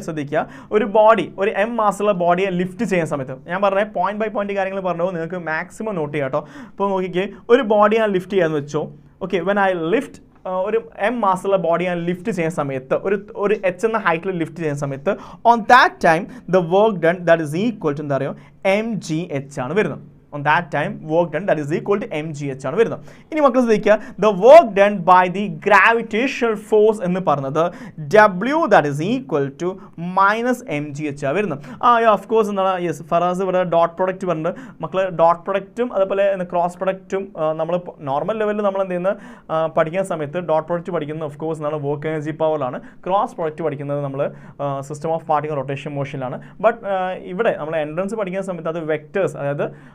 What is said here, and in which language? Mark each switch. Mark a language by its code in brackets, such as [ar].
[ml] ശ്രദ്ധിക്കുക, ഒരു M മാസുള്ള ബോഡിയെ lift ചെയ്യുന്ന സമയത്ത് ഞാൻ പറഞ്ഞ പോയിന്റ് ബൈ പോയിന്റ് കാര്യങ്ങൾ പറഞ്ഞു, നിങ്ങൾക്ക് മാക്സിമം നോട്ട് ചെയ്യാം കേട്ടോ. അപ്പോൾ നോക്കിക്കേ, ഒരു ബോഡി ഞാൻ ലിഫ്റ്റ് ചെയ്യാന്ന് വെച്ചോ. ഓക്കെ, [en] when I lift [ml] ഒരു എം മാസുള്ള ബോഡി ഞാൻ ലിഫ്റ്റ് ചെയ്യുന്ന സമയത്ത് ഒരു എച്ച് എന്ന ഹൈറ്റിൽ ലിഫ്റ്റ് ചെയ്യുന്ന സമയത്ത് [en] on that time the work done that is equal to [ml] എന്താ പറയുക MGH ആണ് വരുന്നത്. [en] On that time work done that is equal to MGH [ml] ആണ് വരുന്നത്. ഇനി മക്കൾ ശ്രദ്ധിക്കുക, [en] the work done by the gravitational force [ml] എന്ന് പറഞ്ഞത് [en] W that is equal to minus MGH ആണ് വരുന്നത്. [ml] ഓഫ് കോഴ്സ് എന്താണ്, യെസ്, ഫറാസ് ഇവിടെ ഡോട്ട് പ്രൊഡക്റ്റ് പറഞ്ഞിട്ട് മക്കൾ ഡോട്ട് പ്രൊഡക്റ്റും അതുപോലെ ക്രോസ് പ്രൊഡക്റ്റും നമ്മൾ നോർമൽ ലെവലിൽ നമ്മൾ എന്ത് ചെയ്യുന്ന പഠിക്കുന്ന സമയത്ത് ഡോട്ട് പ്രൊഡക്റ്റ് പഠിക്കുന്നത് ഓഫ് കോഴ്സ് എന്താണ് വർക്ക് എനർജി പവറിലാണ്. ക്രോസ് പ്രൊഡക്റ്റ് പഠിക്കുന്നത് നമ്മൾ system of particle rotation മോഷനിലാണ്. But ഇവിടെ നമ്മൾ എൻട്രൻസ് പഠിക്കുന്ന സമയത്ത് അത് വെക്ടേഴ്സ്, അതായത്